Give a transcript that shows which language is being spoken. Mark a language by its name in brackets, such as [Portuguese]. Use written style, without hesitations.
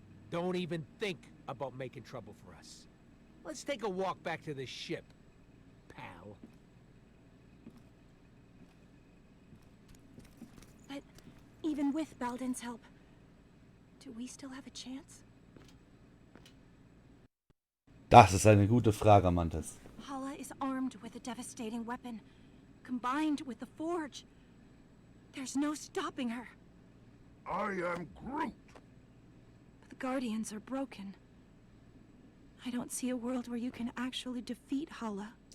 [English] Don't even think about making trouble for us. Let's take a walk back to the ship, pal. But even with Baldin's help, do we still have a chance? [German] Das ist eine gute Frage, Mantis. [English] Hala is armed with a devastating weapon, combined with the Forge. There's no stopping her. I am Groot. But the Guardians are broken. I don't see a world where you can actually defeat Hala.